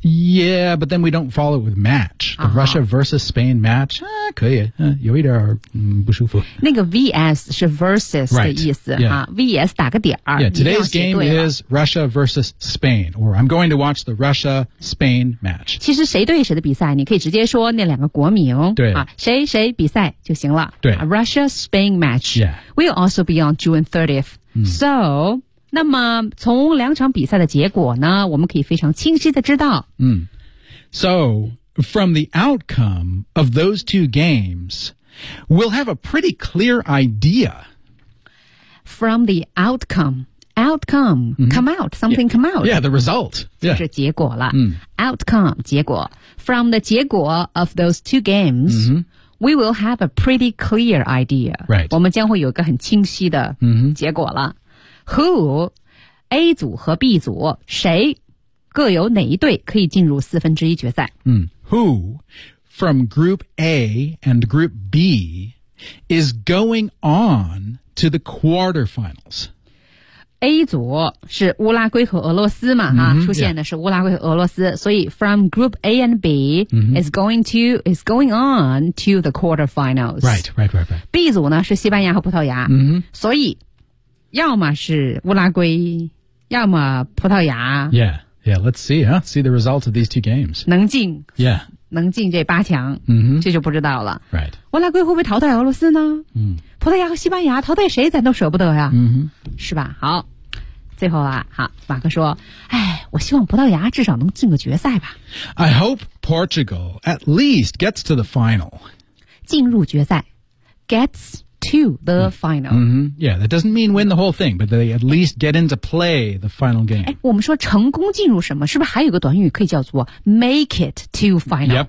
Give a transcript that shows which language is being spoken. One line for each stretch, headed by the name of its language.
English: Yeah, but then we don't follow it with match. The、uh-huh. Russia versus Spain match.
Chinese: 可以、有一点、不舒服。那个 VS 是 versus、
English: right.
Chinese: 的意思、
English: yeah.
Chinese: VS 打个点儿。
English: Yeah, today's game is Russia versus Spain, or I'm going to watch the Russia-Spain match.
Chinese: 其实谁对谁的比赛，你可以直接说那两个国名，对、谁谁比赛就行了。对、
English: Russia-Spain match、 yeah. will also be on June 30th.、So,
Chinese: 那么从两场比赛的结果呢，我们可以非常清晰的知道。
English: So, from the outcome of those two games, we'll have a pretty clear idea. From the outcome,、mm-hmm. come out, something yeah, come out. Yeah, the result. Yeah.
Chinese: 就是结果了、Outcome, 结果。
English: From the 结果 of those two games,、we will have a pretty clear idea. Right.
Chinese: 我们将会有一个很清晰的结果了。 Who, A 组和 B 组,谁各有哪一队可以进入四分之一决赛。
English: Who, from group A and group B, is going on to the quarterfinals?
Chinese: A 组是乌拉圭和俄罗斯嘛、出现的是乌拉圭和俄罗斯、所以
English: from group A and B、is going on to the quarterfinals. Right.
Chinese: B 组呢是西班牙和葡萄牙、所以要么是乌拉圭要么葡萄牙。
English: Yeah, yeah, let's see, huh? See the results of these two games.
Chinese: 能进。
English: Yeah.
Chinese: 能进这八强、这就不知道了。
English: Right.
Chinese: 乌拉圭会不会淘汰俄罗斯呢、葡萄牙和西班牙淘汰谁咱都舍不得呀、是吧好最后啊好马克说哎，我希望葡萄牙至少能进个决赛吧
English: I hope Portugal at least gets to the final
Chinese: 进入决赛
English: gets to the final、 Yeah, that doesn't mean win the whole thing but they at least get into play the final game
Chinese: 我们说成功进入什么是不是还有个短语可以叫做
English: make it to final